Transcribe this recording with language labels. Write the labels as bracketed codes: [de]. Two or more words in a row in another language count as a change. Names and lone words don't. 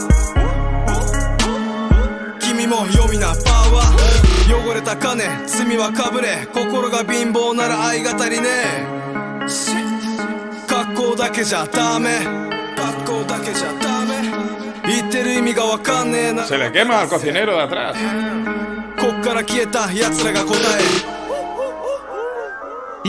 [ja] 君も読みなパワー汚れた金罪はかぶれ心が貧乏なら愛が足りねえ格好だけじゃダメ言ってる意味がわかんねえな [es] Se le quema al cocinero de atrás. [ja] こっから消えた奴らが答え